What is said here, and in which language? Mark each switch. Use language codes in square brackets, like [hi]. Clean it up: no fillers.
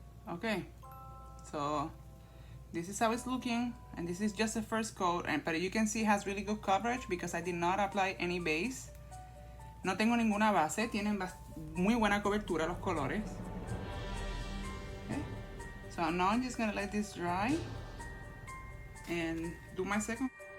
[en] Okay, so this is how it's looking, and this is just the first coat, but you can see it has really good coverage because I did not apply any base. [es] No tengo ninguna base, tienen muy buena cobertura los colores. [en] Okay, so now I'm just gonna let this dry and do my second.